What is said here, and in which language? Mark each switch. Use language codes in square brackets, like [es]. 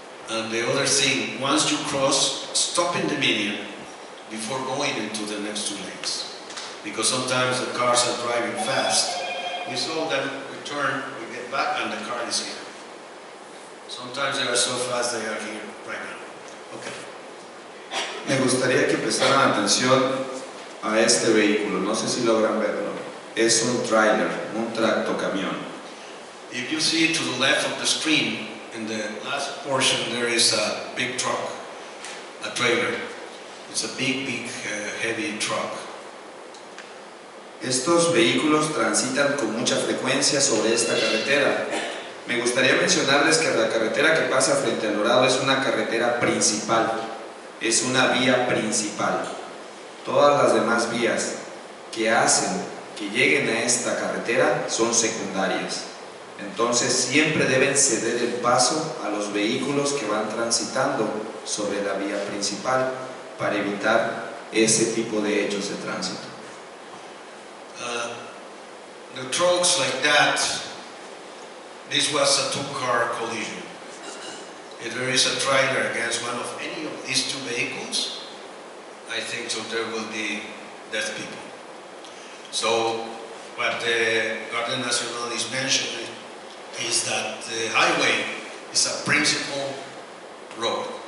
[en] And the other thing, once you cross, stop in the median before going into the next two lanes. Because sometimes the cars are driving fast. We saw them, we turn, we get back, and the car is here. Sometimes they are so fast they are here right now. Okay. [es] Me gustaría que prestaran atención a este vehículo, no sé si logran verlo. Es un trailer, un tractocamión. [en] If you see to the left of the screen, in the last portion there is a big truck, a trailer. It's a big, heavy truck. [es] Estos vehículos transitan con mucha frecuencia sobre esta carretera. Me gustaría mencionarles que la carretera que pasa frente al Dorado es una carretera principal, es una vía principal. Todas las demás vías que hacen que lleguen a esta carretera son secundarias. Entonces siempre deben ceder el paso a los vehículos que van transitando sobre la vía principal para evitar ese tipo de hechos de tránsito. [en] The trucks like that, this was a two-car collision. If there is a trailer against one of any of these two vehicles, I think so there will be dead people. So what the Guardia Nacional is mentioning is that the highway is a principal road.